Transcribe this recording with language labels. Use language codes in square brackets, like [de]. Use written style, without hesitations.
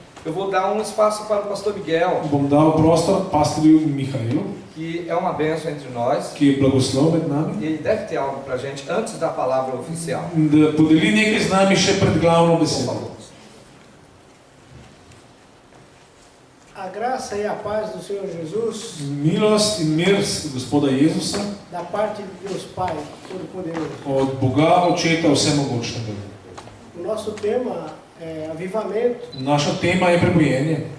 [pt] eu vou dar um espaço para o Pastor Miguel, [sl] bom dal prostor pastorju Mihajlu, [pt] que é uma bênção entre nós. [sl] ki je blagoslov med nami, [pt] E ele deve ter algo para a gente antes da palavra oficial. [sl] da podeli nekaj z nami še pred glavno [pt] Por [sl] besedo. [pt] favor. A graça e a paz do Senhor Jesus, [sl] Milost in mir Gospoda Jezusa, [pt] da parte de Deus Pai Todo-Poderoso. [sl] od Boga Očeta Vsemogočnega. [pt] O nosso tema é avivamento. [sl] Naša tema je prebojenje.